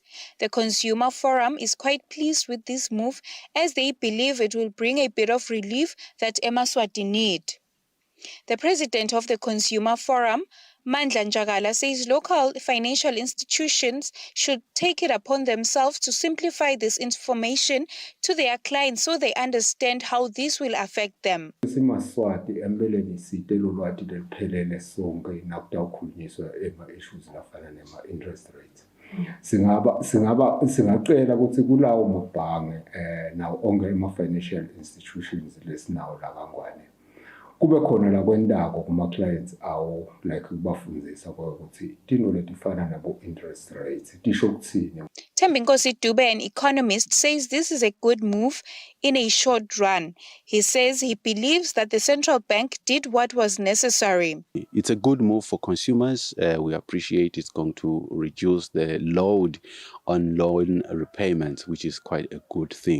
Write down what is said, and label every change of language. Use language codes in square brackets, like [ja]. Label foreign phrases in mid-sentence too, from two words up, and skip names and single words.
[en] The Consumer Forum is quite pleased with this move, as they believe it will bring a bit of relief that eMaswati need. The president of the Consumer Forum, Mandla Njagala, says local financial institutions should take it upon themselves to simplify this information to their clients so they understand how this will affect them. [ss] SimaSwati empeleni sitelo lwati leliphelele sonke nakutawukhulunyiswa ema-issues lafana nema- [en] interest rates. [ss] Singacela ukuthi kulawo mabhange nawo onke ama- [en] financial institutions [ss] lesinawo la kaNgwane kube khona la kwendako kuma-clients awo like kubafundzisa ukuthi tino letifana nabo- [en] interest rates [ss] tisho ukuthini. [en] Thembinkosi Dube, an economist, says this is a good move in a short run. He says he believes that the central bank did what was necessary. It's a good move for consumers. We appreciate it's going to reduce the load on loan repayments, which is quite a good thing.